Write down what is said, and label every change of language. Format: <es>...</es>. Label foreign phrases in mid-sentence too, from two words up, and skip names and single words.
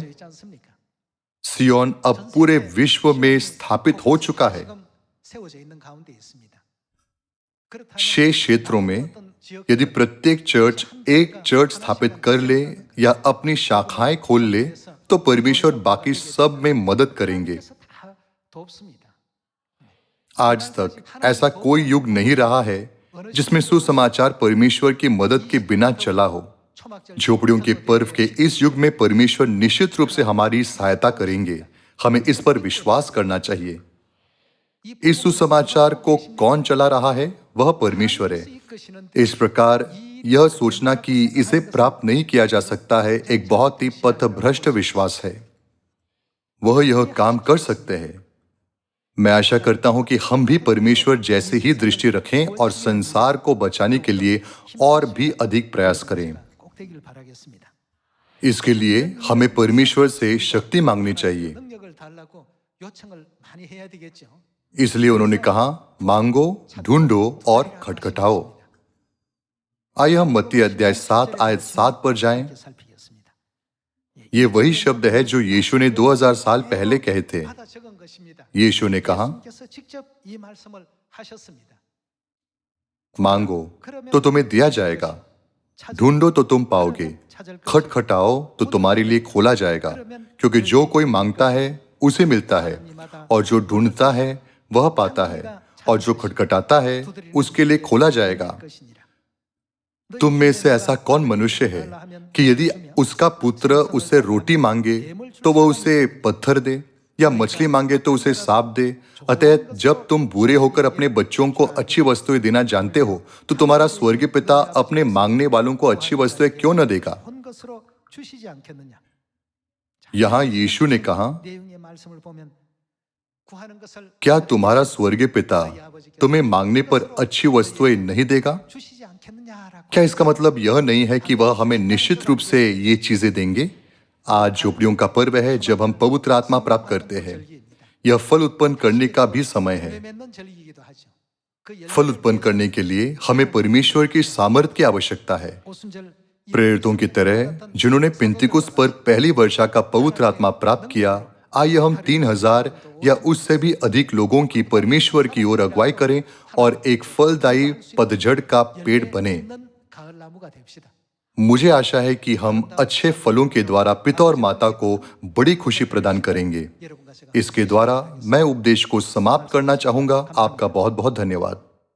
<hi>सियोन अब पूरे विश्व में स्थापित हो चुका है। शेष क्षेत्रों में यदि प्रत्येक चर्च एक चर्च स्थापित कर ले या अपनी शाखाएं खोल ले, तो परमेश्वर बाकी सब में मदद करेंगे।</hi> <ko>하나님께서 다 돕습니다.</ko> <hi>आज तक ऐसा कोई युग नहीं रहा है जिसमें सुसमाचार परमेश्वर की मदद के बिना चला हो। झोपड़ियों के पर्व के इस युग में परमेश्वर निश्चित रूप से हमारी सहायता करेंगे। हमें इस पर विश्वास करना चाहिए। इस सुसमाचार को कौन चला रहा है? वह परमेश्वर है। इस प्रकार यह सोचना कि इसे प्राप्त नहीं किया जा सकता है एक बहुत ही पथभ्रष्ट विश्वास है। वह यह काम कर सकते हैं। मैं आशा करता हूं कि हम भी परमेश्वर जैसे ही दृष्टि रखें और संसार को बचाने के लिए और भी अधिक प्रयास करें।</hi> <ko>꼭 되기를 바라겠습니다.</ko> <hi>इसके लिए हमें परमेश्वर से शक्ति मांगनी चाहिए।</hi> <ko>능력을 달라고 요청을 많이 해야 되겠죠.</ko> <hi>इसलिए उन्होंने कहा, मांगो, ढूंढो और खटखटाओ। आइए हम मत्ती अध्याय 7 आयत 7 पर जाएं।</hi> <ko>살피겠습니다.</ko> <hi>ये वही शब्द है जो यीशु ने 2000 साल पहले कहे थे।</hi> <ko>받아 적은 것입니다.</ko> <hi>यीशु ने कहा,</hi> <ko>예수님께서 직접 이 말씀을 하셨습니다.</ko> <hi>मांगो तो तुम्हें दिया जाएगा, ढूंढो तो तुम पाओगे, खटखटाओ तो तुम्हारे लिए खोला जाएगा। क्योंकि जो कोई मांगता है उसे मिलता है, और जो ढूंढता है वह पाता है, और जो खटखटाता है उसके लिए खोला जाएगा। तुम में से ऐसा कौन मनुष्य है कि यदि उसका पुत्र उससे रोटी मांगे तो वह उसे पत्थर दे, या मछली मांगे तो उसे सांप दे? अतः जब तुम बुरे होकर अपने बच्चों को अच्छी वस्तुएं देना जानते हो, तो तुम्हारा स्वर्गीय पिता अपने मांगने वालों को अच्छी वस्तुएं क्यों न देगा?</hi> <ko>본 것으로 주시지 않겠느냐?</ko> <hi>यहाँ यीशु ने कहा,</hi> <ko>내용의 말씀을 보면 구하는 것을</ko> <hi>क्या तुम्हारा स्वर्गीय पिता तुम्हें मांगने पर अच्छी वस्तुएं नहीं देगा?</hi> <ko>주시지 않겠느냐라고.</ko> <hi>क्या इसका मतलब यह नहीं है कि वह हमें निश्चित रूप से ये चीजें देंगे? आज झोपड़ियों का पर्व है जब हम पवित्र आत्मा प्राप्त करते हैं। यह फल उत्पन्न करने का भी समय है।</hi> <ko>열매 맺는 절기이기도 하죠. 그 열매</ko> <hi>फल उत्पन्न करने के लिए हमें परमेश्वर की सामर्थ्य की आवश्यकता है।</hi> <ko>오순절</ko> <hi>प्रेरितों की तरह जिन्होंने पिंतिकुस्त पर पहली वर्षा का पवित्र आत्मा प्राप्त किया, आइए हम 3000 या उससे भी अधिक लोगों की परमेश्वर की ओर अगुवाई करें और एक फलदायी पतझड़ का पेड़ बने।</hi> <ko>있는 가을 나무가 됩시다.</ko> <hi>मुझे आशा है कि हम अच्छे फलों के द्वारा पिता और माता को बड़ी खुशी प्रदान करेंगे।</hi> <ko>여러분과 제가</ko> <hi>इसके द्वारा मैं उपदेश को समाप्त करना चाहूंगा। आपका बहुत बहुत धन्यवाद।</hi>